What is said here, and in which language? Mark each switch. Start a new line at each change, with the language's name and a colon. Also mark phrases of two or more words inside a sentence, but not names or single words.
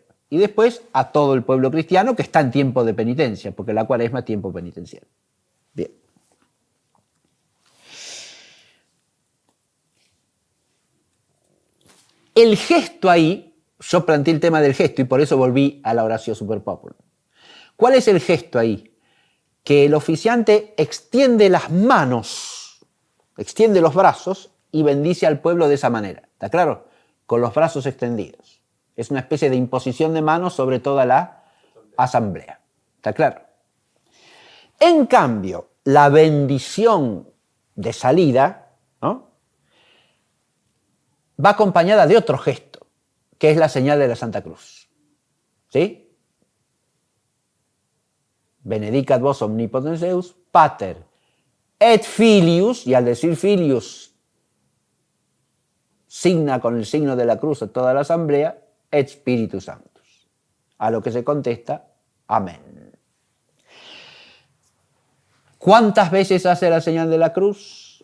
Spanish: Y después a todo el pueblo cristiano que está en tiempo de penitencia, porque la Cuaresma es tiempo penitencial. Bien. El gesto ahí, yo planteé el tema del gesto y por eso volví a la
Latin: oratio super populum.
Spanish: ¿Cuál es el gesto ahí? Que el oficiante extiende las manos, extiende los brazos y bendice al pueblo de esa manera. ¿Está claro? Con los brazos extendidos. Es una especie de imposición de manos sobre toda la asamblea. ¿Está claro? En cambio, la bendición de salida, ¿no?, va acompañada de otro gesto, que es la señal de la Santa Cruz. ¿Sí?
Latin: Benedicat vos omnipotens Deus, Pater et Filius,
Spanish: y al decir Filius signa con el signo de la cruz a toda la asamblea,
Latin: et Spiritus Sanctus.
Spanish: A lo que se contesta, Amén. ¿Cuántas veces hace la señal de la cruz?